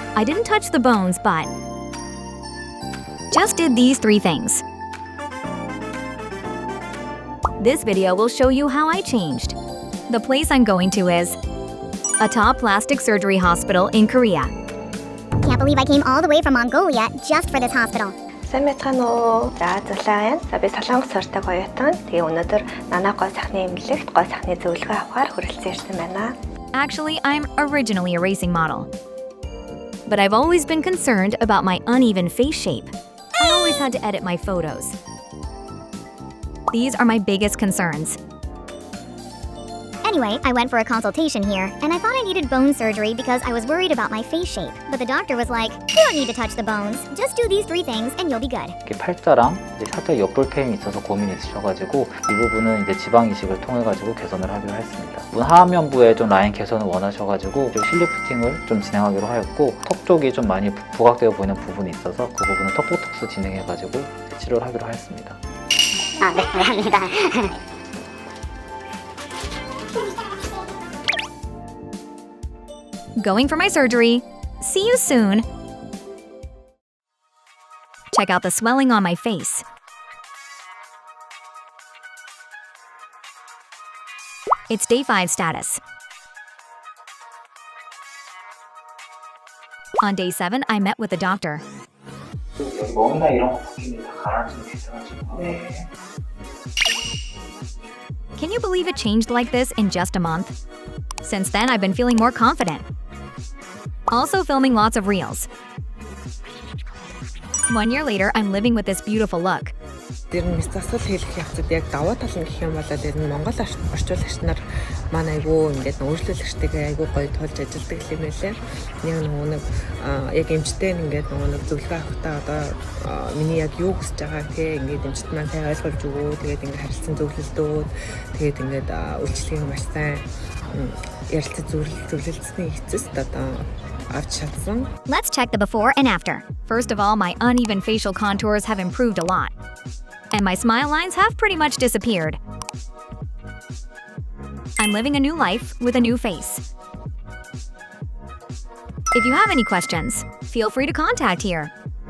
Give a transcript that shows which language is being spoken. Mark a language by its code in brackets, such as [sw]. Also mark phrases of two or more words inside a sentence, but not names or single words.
[en] I didn't touch the bones, but just did these 3 things. This video will show you how I changed. The place I'm going to is a top plastic surgery hospital in Korea. Can't believe I came all the way from Mongolia just for this hospital. [mn] Сайн байцгаана уу? За зулаа байна. За би Солонгос сурдаг оюутан. Тэгээ өнөөдөр Нана гой сайхны эмнэлэгт гой сайхны зөвлөгөө авахар хүрэлцэн ирсэн байна. [en] Actually, I'm originally a racing model. But I've always been concerned about my uneven face shape. I always had to edit my photos. These are my biggest concerns. Anyway, I went for a consultation here, and I thought I needed bone surgery because I was worried about my face shape. But the doctor was like, you don't need to touch the bones. Just do these 3 things and you'll be good. [ko] 팔자랑 이제 살짝 옆볼캠이 있어서 고민이 있으셔가지고 이 부분은 이제 지방 이식을 통해 가지고 개선을 하기로 했습니다. 하안면부에 좀 라인 개선을 원하셔가지고 실리프팅을 좀 진행하기로 하였고 턱 쪽이 좀 많이 부각되어 보이는 부분이 있어서 그 부분은 턱보톡스 진행해가지고 치료를 하기로 하였습니다. 아, 네, 감사합니다. [en] Going for my surgery. See you soon. Check out the swelling on my face. It's day 5 status. On day 7, I met with the doctor. [ko] 여기 멍이나 이런 거 바뀌면 다 가라앉으면 되셔가지고. 네. [en] Can you believe it changed like this in just a month? Since then, I've been feeling more confident. Also filming lots of reels. 1 year later, I'm living with this beautiful look. [mn] Тэр нь засал хийх явцад яг даваа тал нь гэх юм бол тэр нь Монгол орчуулагч нар маань айгүй ингээд өөрчлөлттэйгээ айгүй гоё тулж ажилладаг юм байлээ. Нэг яг эмчтэй ингээд нэг зөвлөгөө авахтаа одоо миний яг юу хүсэж байгаа те ингээд эмчт маань сайн ойлгуулж өгөө. Тэгээд ингээд харилцан зөвлөлдөөд тэгээд ингээд үйлчлэгийг маш сайн ярилцаж зөвлөлдсөний эцэст одоо авч чадсан. [en] Let's check the before and after. First of all, my uneven facial contours have improved a lot. And my smile lines have pretty much disappeared. I'm living a new life with a new face. If you have any questions, feel free to contact here.